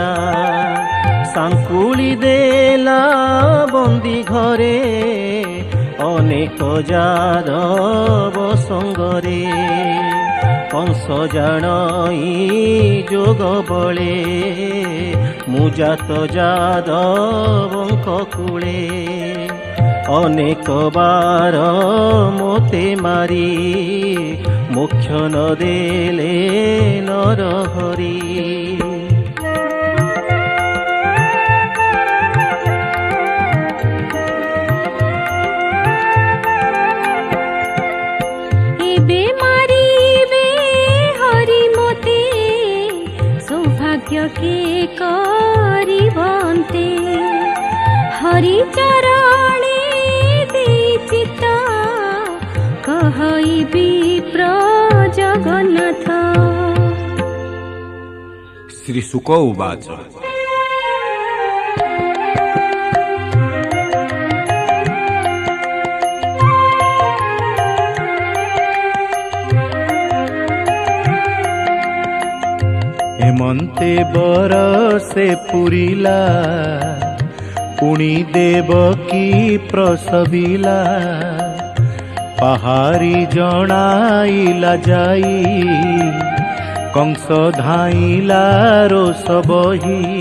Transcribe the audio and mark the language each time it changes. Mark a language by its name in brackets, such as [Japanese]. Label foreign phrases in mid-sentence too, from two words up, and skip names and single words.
[Odia] ସାଙ୍କୁଳି ଦେଲା ବନ୍ଦୀ ଘରେ ଅନେକ ଜାଦବ ସଙ୍ଗରେ କଂସ ଜାଣଇ ଜୋଗ ବଳେ ମୁଜାତ ଜାଦବଙ୍କ କୂଳେ ଅନେକ ବାର ମୋତେ ମାରି ମୋକ୍ଷ ନ ଦେଲେ ନରହରି। ଏବେ ମାରିବେ ହରି ମୋତେ ସୌଭାଗ୍ୟ କେ କରିବନ୍ତେ ହରି ଚରଣେ ଦେଇ ଚିତ୍ତ କହିବି ପ୍ରଜଗନ୍ନାଥ। [Sanskrit] श्री शुक उवाच [Odia] ହେମନ୍ତେ ବରସେ ପୁରିଲା ପୁଣି ଦେବକୀ ପ୍ରସବିଲା ପହାରୀ ଜଣାଇଲା ଜାଇ କଂସ ଧାଇଲା ରୋଷ ବହି